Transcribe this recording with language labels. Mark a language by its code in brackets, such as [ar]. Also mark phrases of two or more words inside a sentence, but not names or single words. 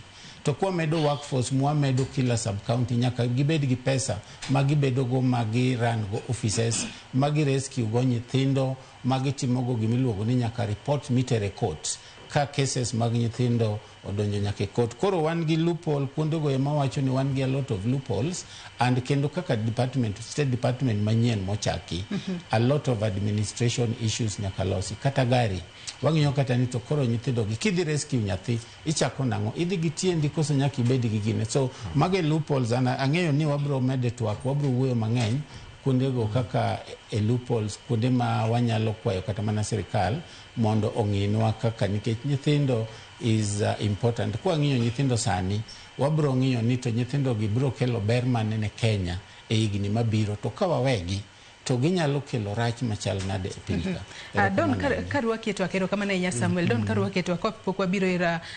[luo] To kwa medo workforce medo kila sub county nyaka gibed gi pesa magibedo go magi run go offices, magi rescue go nyithindo, magi timogo gimiluongo ni nyaka report mitere court ka cases mag nyithindo odonjo nyaka court. Koro wan gi loophole kuonde go ema wacho ni wan gi [en] a lot of loopholes and [luo] kendo kaka [en] state department [luo] manyien mochaki [en] a lot of administration issues [luo] nyaka losi kata gari wang'iyo kata ni to koro nyithindo gi kidhi rescue nyathi ichako nango idhi gi tiendi koso nyaka ibed gi gine. So mage loopholes ang'eyo ni wabro mede twak wabro wuoyo mang'eny kuonde go kaka loopholes kuonde ma wanyalo kwayo kata mana sirikal mondo ong'inwa kaka nikech nyithindo [en] is important. [luo] Kwa ng'iyo nyithindo sani wabro ng'iyo ni to nyithindo gi bro kelo ber manene Kenya e higni mabiro to ka wawegi to ginyalo kelo rach machal nade e pinka. Don karwa keto akero kama na Samuel don karwa keto kwa biro ira